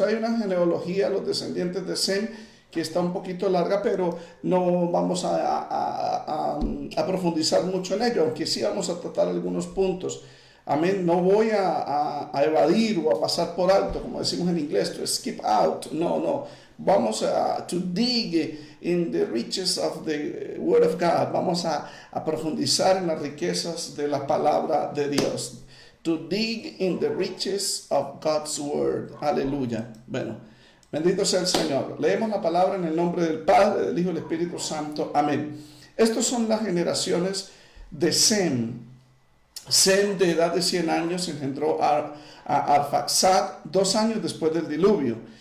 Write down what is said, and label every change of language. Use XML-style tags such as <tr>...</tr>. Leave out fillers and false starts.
<es>Hay una genealogía, los descendientes de Sem, que está un poquito larga, pero no vamos a profundizar mucho en ello, aunque sí vamos a tratar algunos puntos. Amén. No voy a evadir o a pasar por alto, como decimos en inglés,</es> <en>to skip out.</en> <es>No, no. Vamos</es> <en>to dig in the riches of the Word of God.</en> <es>Vamos a profundizar en las riquezas de la palabra de Dios.</es> <en>To dig in the riches of God's Word. Aleluya.</en> <es>Bueno, bendito sea el Señor. Leemos la palabra en el nombre del Padre, del Hijo y del Espíritu Santo. Amén. Estas son las generaciones de Sem. Sem, de edad de 100 años, engendró a Arfaxad 2 años después del diluvio.</es>